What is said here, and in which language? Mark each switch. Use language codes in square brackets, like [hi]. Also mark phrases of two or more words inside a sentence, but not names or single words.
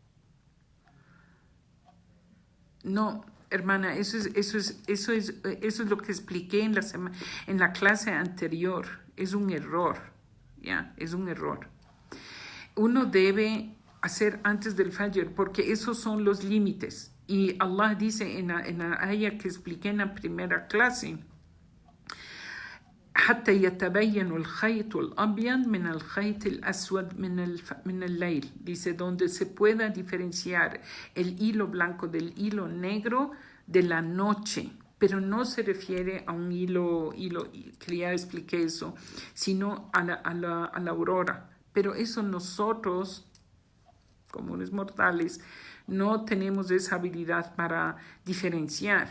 [es] No, hermana, eso es lo que expliqué en la clase anterior. Es un error, ¿ya? Es un error. Uno debe hacer antes del fajr porque esos son los límites. Y Allah dice en la ayah que expliqué en la primera clase, [ar] حتى يتبين الخيط الأبيض من الخيط الأسود من الليل. [es] Dice, donde se pueda diferenciar el hilo blanco del hilo negro de la noche. Pero no se refiere a un hilo que ya expliqué eso, sino a la aurora. Pero eso nosotros, comunes mortales, no tenemos esa habilidad para diferenciar.